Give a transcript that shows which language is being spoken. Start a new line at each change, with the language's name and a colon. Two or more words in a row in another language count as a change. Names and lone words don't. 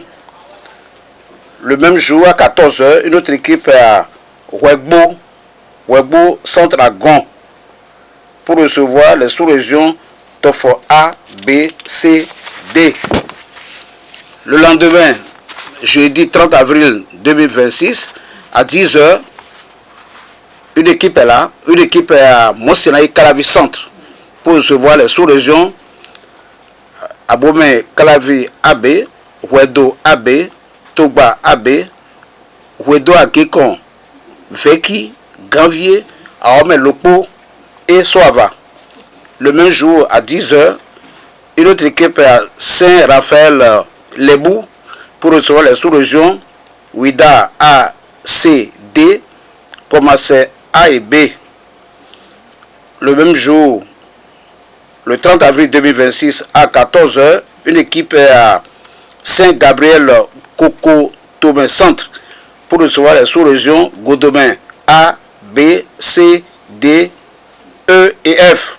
French: Le même jour, à 14h, une autre équipe est à Wegbo Centre à Gon pour recevoir les sous-régions Tofo A, B, C, D. Le lendemain, jeudi 30 avril 2026, à 10h, une équipe est là, une équipe est à Monsinaï Calavi Centre pour recevoir les sous-régions Abomey Calavi AB, Wedo AB, Togba AB, Wedo Agekon, Veki, Ganvier, Aome Lopo et Soava. Le même jour, à 10h, une autre équipe est à Saint-Raphaël Lebou pour recevoir les sous-régions Ouida A, C, D, Komassé A et B. Le même jour, le 30 avril 2026 à 14h, une équipe est à Saint-Gabriel Coco Tomé Centre pour recevoir les sous-régions Godomain A, B, C, D, E et F.